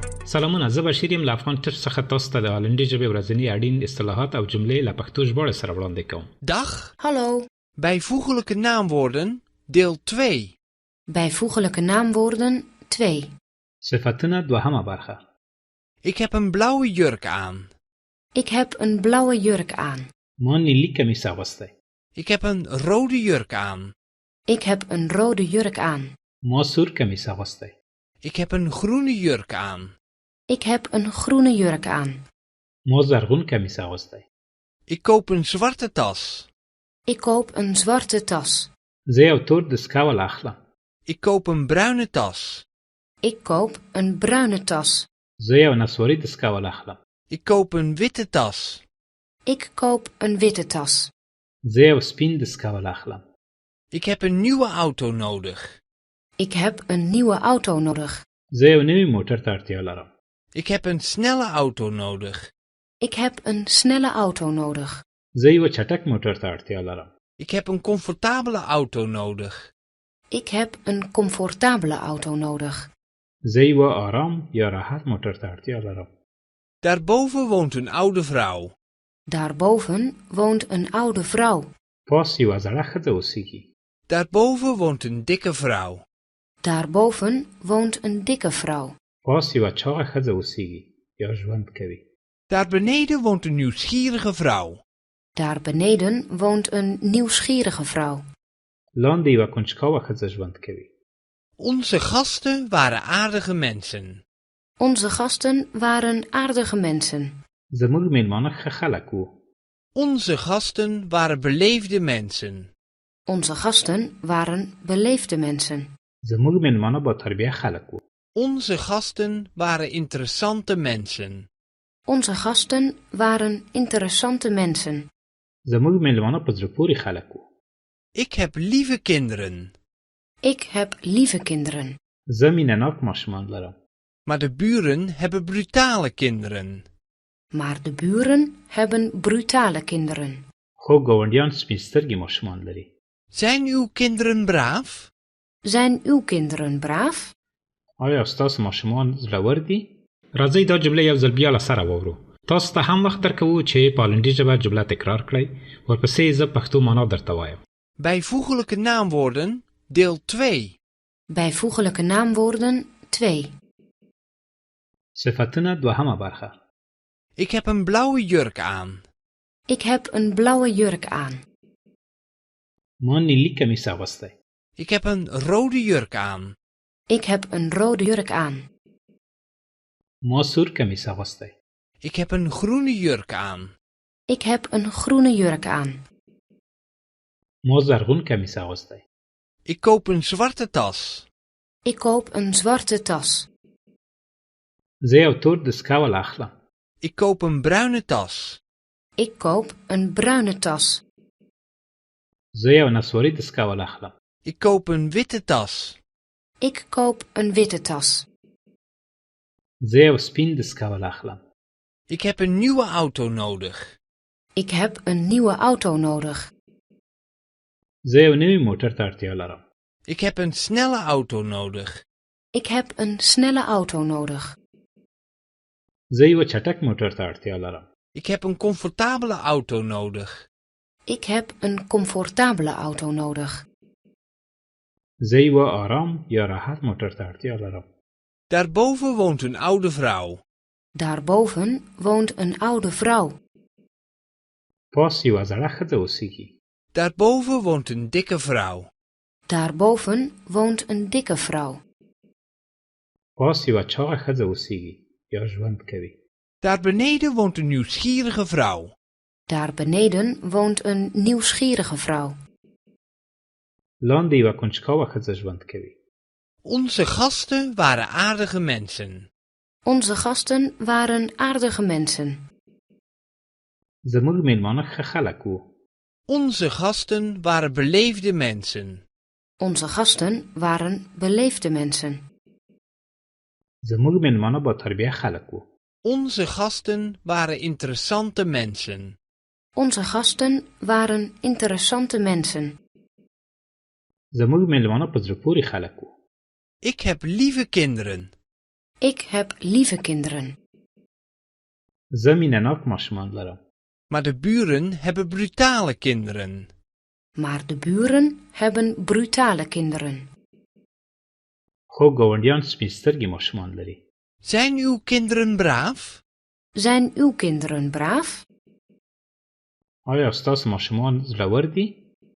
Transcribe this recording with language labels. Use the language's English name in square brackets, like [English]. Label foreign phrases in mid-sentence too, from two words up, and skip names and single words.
[Pashto] سلامونه، زه بشیر یم له افغان ټچ څخه تاسو ته د هالندي ژبې ورځني اړین اصطلاحات او جملې له پښتو ژباړې سره وړاندې کوم. [Dutch] Dag, Hallo, bijvoeglijke naamwoorden, deel 2. bijvoeglijke naamwoorden 2. [Pashto] صفتونه دوهمه برخه. [Dutch] Ik heb een blauwe jurk aan. Ik heb een blauwe jurk aan. [Pashto] ما نیلي کمیس اغوستی. [Dutch] Ik heb een rode jurk aan. Ik heb een rode jurk aan. [Pashto] ما سور کمیس اغوستی. [Dutch] Ik heb een groene jurk aan. Ik heb een groene jurk aan. [Pashto] ما زرغون کمیس اغوستی. [Dutch] Ik koop een zwarte tas. Ik koop een zwarte tas. [Pashto] زه یو تور دستکاول اخلم. [Dutch] Ik koop een bruine tas. Ik koop een bruine tas. [Pashto] زه یو نسواري دستکاول اخلم. [Dutch] Ik koop een witte tas. Ik koop een witte tas. [Pashto] زه یو سپین دستکاول اخلم. [Dutch] Ik heb een nieuwe auto nodig. Ik heb een nieuwe auto nodig. [Pashto] زه یو نوی موټر ته اړتیا لرم. [Dutch] Ik heb een snelle auto nodig. Ik heb een snelle auto nodig. [Pashto] زه یو چټک موټر ته اړتیا لرم. [Dutch] Ik heb een comfortabele auto nodig. Ik heb een comfortabele auto nodig. [Pashto] زه یو آرام یا راحت موټر ته اړتیا لرم. [Dutch] Daarboven woont een oude vrouw. Daarboven woont een oude vrouw. [Pashto] پاس یوه زړه ښځه اوسیږي. [Dutch] Daarboven woont een dikke vrouw. Daarboven woont een dikke vrouw. [Pashto] پاس یوه چاغه ښځه اوسیږي یا ژوند کوي. [Dutch] Daar beneden woont een nieuwsgierige vrouw. Daar beneden woont een nieuwsgierige vrouw. [Pashto] لاندې یوه کنجکاوه ښځه ژوند کوي. [Dutch] Onze gasten waren aardige mensen. Onze gasten waren aardige mensen. [Pashto] زموږ میلمانه ښه خلک وو. [Dutch] Onze gasten waren beleefde mensen. Onze gasten waren beleefde mensen. [Pashto] زموږ میلمانه با تربیه خلک وو. [Dutch] Onze gasten waren interessante mensen. Onze gasten waren interessante mensen. [Pashto] زموږ میلمانه په زړه پورې خلک وو. [Dutch] Ik heb lieve kinderen. Ik heb lieve kinderen. [Pashto] زه مینه ناک ماشومان لرم. [Dutch] Maar de buren hebben brutale kinderen. Maar de buren hebben brutale kinderen. [Pashto] خو ګاونډیان سپین سترګې ماشومان لري. [Dutch] Zijn uw kinderen braaf? Zijn uw kinderen braaf? [Pashto] آیا ستاسو ماشومان زړور دي؟ راځئ دا جمله یو ځل بیا له سره واورو. تاسو ته هم وخت درکوو چې په هالندي ژبه جمله تکرار کړئ. ورپسې زه پښتو معنا درته وایم. [Dutch] Bijvoeglijke naamwoorden, deel 2. Bijvoeglijke naamwoorden 2. [Pashto] صفتونه دوهمه برخه. [Dutch] Ik heb een blauwe jurk aan. Ik heb een blauwe jurk aan. [Pashto] ما نیلي کمیس اغوستی. [Dutch] Ik heb een rode jurk aan. Ik heb een rode jurk aan. [Pashto] ما سور کمیس اغوستی. [Dutch] Ik heb een groene jurk aan. Ik heb een groene jurk aan. [Pashto] ما زرغون کمیس اغوستی. [Dutch] Ik koop een zwarte tas. Ik koop een zwarte tas. [Pashto] زه یو تور دستکاول اخلم. [Dutch] Ik koop een bruine tas. Ik koop een bruine tas. [Pashto] زه یو نسواري دستکاول اخلم. [Dutch] Ik koop een witte tas. Ik koop een witte tas. [Pashto] زه یو سپین دستکاول اخلم. [Dutch] Ik heb een nieuwe auto nodig. Ik heb een nieuwe auto nodig. [Pashto] زه یو نوی موټر ته اړتیا لرم. [Dutch] Ik heb een snelle auto nodig. Ik heb een snelle auto nodig. [Pashto] زه یو چټک موټر ته اړتیا لرم. [Dutch] Ik heb een comfortabele auto nodig. Ik heb een comfortabele auto nodig. [Pashto] زه یو آرام یا راحت موټر ته اړتیا لرم. [Dutch] Daarboven woont een oude vrouw. Daarboven woont een oude vrouw. [Pashto] پاس یوه زړه ښځه اوسیږي. [Dutch] Daarboven woont een dikke vrouw. Daarboven woont een dikke vrouw. [Pashto] پاس یوه چاغه ښځه اوسیږي یا ژوند کوي. [Dutch] Daar beneden woont een nieuwsgierige vrouw. Daar beneden woont een nieuwsgierige vrouw. [Pashto] لاندې یوه کنجکاوه ښځه ژوند کوي. [Dutch] Onze gasten waren aardige mensen. Onze gasten waren aardige mensen. [Pashto] زموږ میلمانه ښه خلک وو. [Dutch] Onze gasten waren beleefde mensen. Onze gasten waren beleefde mensen. [Pashto] زموږ میلمانه با تربیه خلک وو. [Dutch] Onze gasten waren interessante mensen. Onze gasten waren interessante mensen. [Pashto] زموږ میلمانه په زړه پورې خلک وو. [Dutch] Ik heb lieve kinderen. Ik heb lieve kinderen. [Pashto] زه مینه‌ناک ماشومان لرم. [Dutch] Maar de buren hebben brutale kinderen. Maar de buren hebben brutale kinderen. [Pashto] خو ګاونډیان سپین سترګي ماشومان لري. [Dutch] Zijn uw kinderen braaf? Zijn uw kinderen braaf? [Pashto] آیا ستاسو ماشومان زړور دي؟